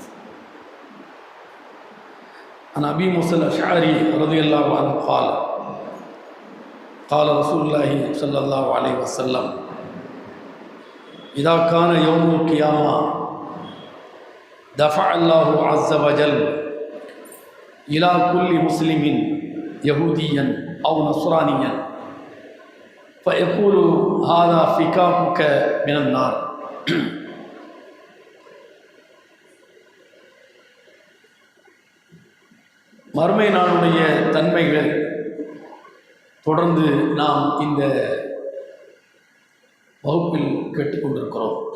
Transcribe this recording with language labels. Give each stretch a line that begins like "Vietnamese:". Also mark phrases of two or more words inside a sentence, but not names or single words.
Arabic: عن أبي موسى الأشعري رضي الله عنه قال قال رسول الله صلى الله عليه وسلم: إذا كان يوم القيامة دفع الله عز وجل إلى كل مسلم يهوديا أو نصرانيا فيقول: هذا فكاكك من النار.
Tamil: மறுமை நாளுடைய தன்மைகள் தொடர்ந்து நாம் இந்த வகுப்பில் கேட்டுக்கொண்டிருக்கிறோம்.